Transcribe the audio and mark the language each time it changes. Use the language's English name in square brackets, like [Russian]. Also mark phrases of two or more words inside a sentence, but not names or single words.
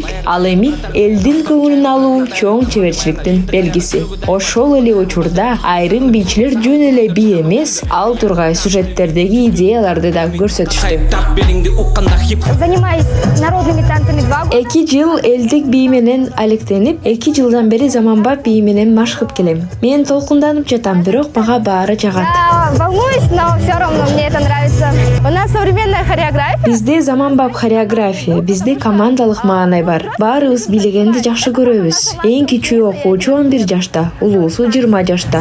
[Kyrgyz] Ал эми элдин көңүлүн алуу чоң чеберчиликтин белгиси. Ошол эле учурда айрым бийчилер жөн эле бий эмес, ал тургай сюжеттердеги идеяларды да көрсөтүштү. [Russian] Занимаюсь народными танцами 2 года. [Kyrgyz] 2 жыл элдик бий менен алектенип, 2 жылдан бери заманбап бий менен машыгып келем. Мен толкунданып жатам, бирок мага баары жагат. [Russian] Волнуюсь, но все равно мне это нравится. У нас современная хореография. [Kyrgyz] Бизде заманбап хореография, бизде командалык маанай бар. Баарыбыз бийлегенди жакшы көрөбүз. Эң кичүү окуучу 11 жашта, улуусу 20 жашта.